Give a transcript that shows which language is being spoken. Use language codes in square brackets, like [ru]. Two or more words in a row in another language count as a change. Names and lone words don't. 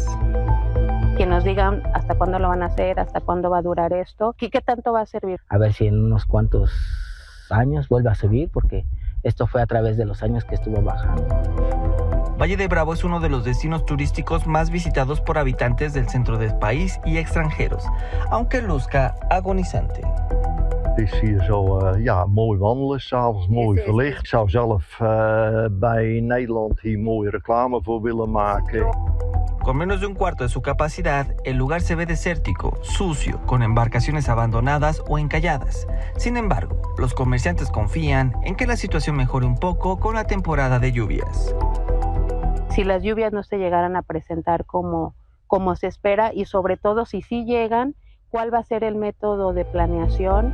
[es] Que nos digan hasta cuándo lo van a hacer, hasta cuándo va a durar esto y qué tanto va a servir. A ver si en unos cuantos años vuelve a subir, porque esto fue a través de los años que estuvo bajando. Valle de Bravo es uno de los destinos turísticos más visitados por habitantes del centro del país y extranjeros, aunque luzca agonizante. [nl] Het is hier zo mooi wandelen, 's avonds mooi verlicht. Ik zou zelf bij Nederland hier mooie reclame voor willen maken. [es] Con menos de un cuarto de su capacidad, el lugar se ve desértico, sucio, con embarcaciones abandonadas o encalladas. Sin embargo, los comerciantes confían en que la situación mejore un poco con la temporada de lluvias. Si las lluvias no se llegaran a presentar como se espera y sobre todo si sí llegan, ¿cuál va a ser el método de planeación?